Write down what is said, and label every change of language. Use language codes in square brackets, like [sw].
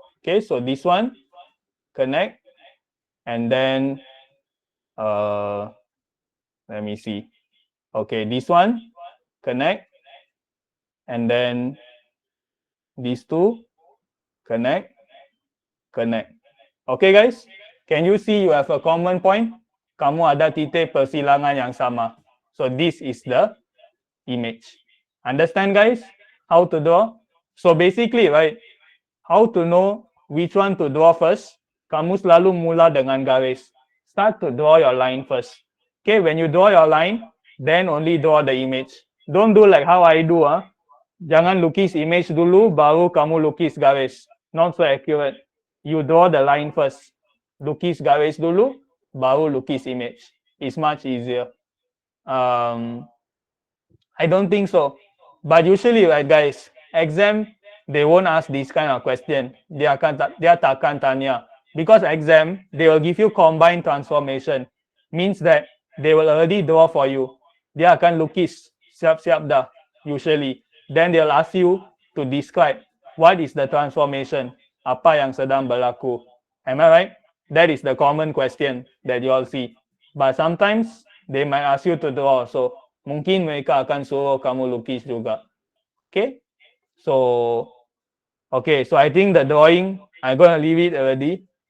[en] Okay, so this one connect, and then let me see. Okay, this one, connect. And then these two, connect, connect. Okay guys, can you see you have a common point? [ms] Kamu ada titik persilangan yang sama. [en] So this is the image. Understand guys how to draw? So basically, right, how to know which one to draw first? [ms] Kamu selalu mula dengan garis. [en] Start to draw your line first. Okay, when you draw your line, then only draw the image. Don't do like how I do. [ms] Jangan lukis image dulu, baru kamu lukis garis. [en] Not so accurate. You draw the line first. [ms] Lukis garis dulu, baru lukis image. [en] It's much easier. I don't think so. But usually, right, guys, exam, they won't ask this kind of question. [ms] Dia takkan tanya. [en] Because exam, they will give you combined transformation. Means that they will already draw for you. [ms] Dia akan lukis siap-siap dah, [en] usually. Then they'll ask you to describe what is the transformation. [ms] Apa yang sedang berlaku. [en] Am I right? That is the common question that you all see. But sometimes, they might ask you to draw. [ms] So, mungkin mereka akan suruh kamu lukis juga. [en] Okay? So I think the drawing, I'm going to leave it already.